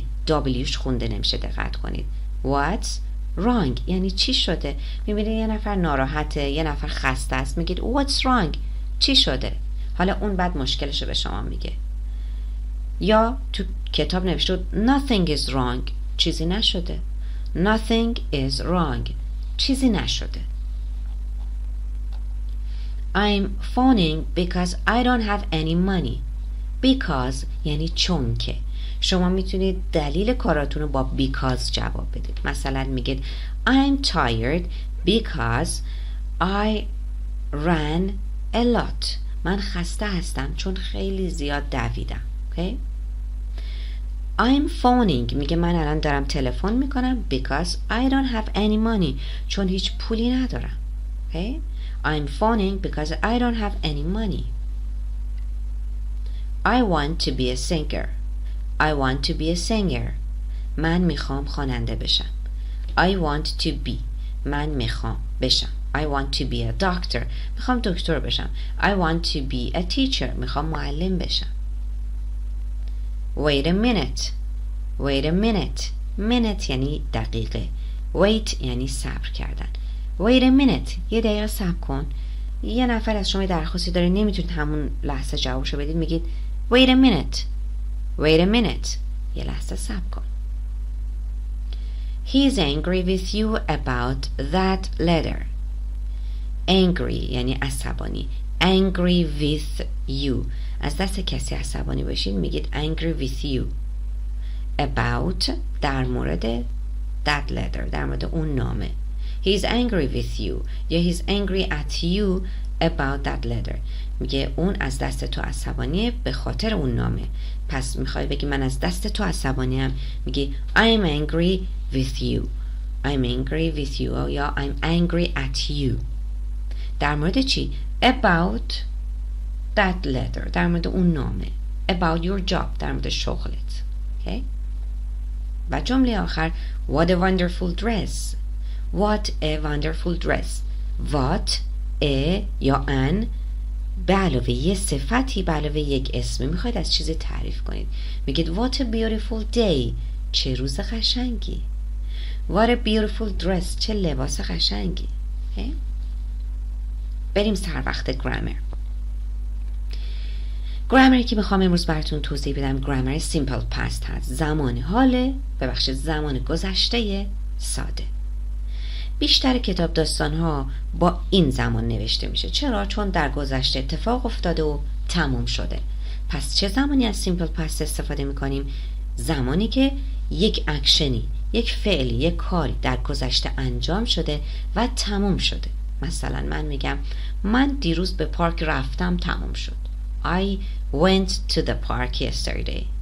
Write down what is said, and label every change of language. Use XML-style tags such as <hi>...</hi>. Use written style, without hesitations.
<fa>W's خونده نمیشه. دقت کنید.</fa> <en>What's wrong</en> <fa>یعنی چی شده؟ میبینید یه نفر ناراحته، یه نفر خسته است، میگید What's wrong؟ چی شده؟ حالا اون بعد مشکلشو به شما میگه. یا تو کتاب نوشته</fa> <en>Nothing is wrong</en> <fa>چیزی نشده.</fa> <en>Nothing is wrong</en> <fa>چیزی نشده.</fa> <en>I'm phoning because I don't have any money.</en> <fa>Because یعنی چون که. شما میتونید دلیل کاراتون رو با because جواب بدید. مثلا میگید</fa> <en>I'm tired because I ran a lot.</en> <fa>من خسته هستم چون خیلی زیاد دویدم.</fa> <en>Okay? I'm phoning</en> <fa>میگه من الان دارم تلفن میکنم</fa> <en>because I don't have any money</en> <fa>چون هیچ پولی ندارم.</fa> <en>Okay? I'm phoning because I don't have any money. I want to be a singer. I want to be a singer.</en> <fa>من میخوام خواننده بشم.</fa> <en>I want to be</en> <fa>من میخوام بشم.</fa> <en>I want to be a doctor</en> <fa>میخوام دکتر بشم.</fa> <en>I want to be a teacher</en> <fa>میخوام معلم بشم.</fa> <en>Wait a minute. Wait a minute.</en> <fa>Minute یعنی دقیقه. Wait یعنی صبر کردن.</fa> <en>Wait a minute.</en> <fa>یه دقیقه صبر کن. یه نفر از شما درخواستی داره نمیتونید همون لحظه جوابشو بدید میگید</fa> <en>Wait a minute. Wait a minute.</en> <fa>یه لحظه صبر کن.</fa> <en>He's angry with you about that letter.</en> <fa>Angry یعنی عصبانی.</fa> <en>Angry with you.</en> <fa>از دست کسی عصبانی باشید میگید</fa> <en>angry with you.</en> <fa>About در مورد that letter در مورد اون نامه.</fa> <en>He's angry with you یا he's angry at you about that letter.</en> <fa>میگه اون از دست تو عصبانیه به خاطر اون نامه. پس میخوای بگی من از دست تو عصبانیم میگی</fa> <en>I'm angry with you. I'm angry with you یا I'm angry at you.</en> <fa>در مورد چی؟</fa> <en>About that letter</en> <fa>در مورد اون نامه.</fa> <en>About your job</en> <fa>در مورد شغلت.</fa> <en>Okay?</en> <fa>و جمله آخر</fa> <en>What a wonderful dress. What a wonderful dress.</en> <fa>What a یا an به علاوه یه صفتی به علاوه یک اسمی میخواید از چیزی تعریف کنید.</fa> <en>میگید What a beautiful day.</en> <fa>چه روز قشنگی.</fa> <en>What a beautiful dress.</en> <fa>چه لباس قشنگی. okay? بریم سر وقت گرامر. گرامری که میخوام امروز براتون توضیح بدم گرامر سیمپل پست هست. زمان حاله زمان گذشته ساده. بیشتر کتاب داستان‌ها با این زمان نوشته میشه. چرا؟ چون در گذشته اتفاق افتاده و تموم شده. پس چه زمانی از سیمپل پست استفاده میکنیم؟ زمانی که یک اکشنی، یک فعلی، یک کاری در گذشته انجام شده و تموم شده. مثلا من میگم من دیروز به پارک رفتم تموم شد.</fa> <en>I went to the park yesterday.</en>